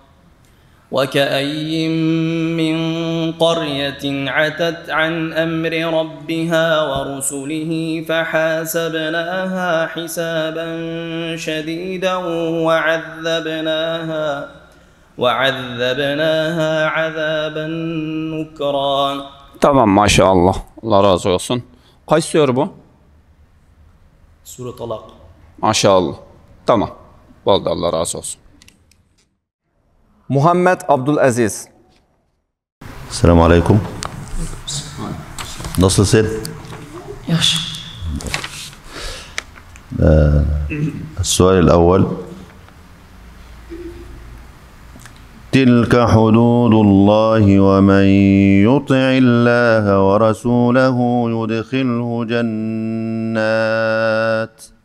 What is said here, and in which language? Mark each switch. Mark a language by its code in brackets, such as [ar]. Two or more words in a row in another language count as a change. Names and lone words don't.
[ar] وكأي من قرية عتت عن أمر ربها ورسله فحاسبناها حسابا شديدا وعذبناها عذابا نكرا. [tr] Tamam maşallah. Allah razı olsun. Kaç sure bu? Sure Talak. Maşallah. Tamam. Oldu, Allah razı olsun. Muhammed Abdülaziz. [ar] السلام عليكم. [tr] Nasılsın? [az] Yaxşı. [ar] السؤال الأول: تلك حدود الله ومن يطع الله ورسوله يدخله جنات.